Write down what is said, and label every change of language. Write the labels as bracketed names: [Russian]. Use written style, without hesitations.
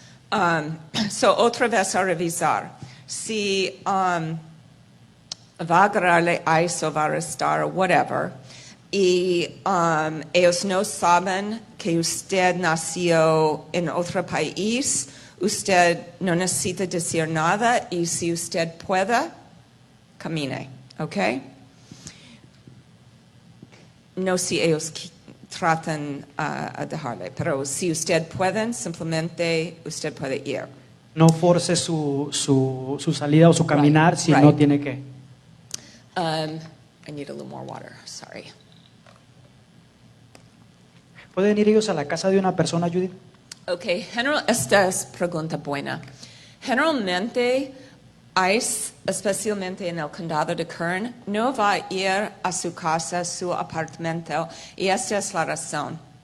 [Spanish] Otra vez a revisar. Si va a agarrarle ICE o va a arrestar o whatever, y ellos no saben que usted nació en otro país, usted no necesita decir nada y si usted puede, camine, ¿ok? No si ellos tratan a dejarle, pero si usted puede, simplemente usted puede ir. No force su salida o su caminar si no tiene que. [English] I need a little more water, sorry. [Spanish] ¿Pueden ir ellos a la casa de una persona, Judith? Okay, esta es pregunta buena. Generalmente, ICE, especialmente en el condado de Kern, no va a ir a su casa, su apartamento, y esta es la razón.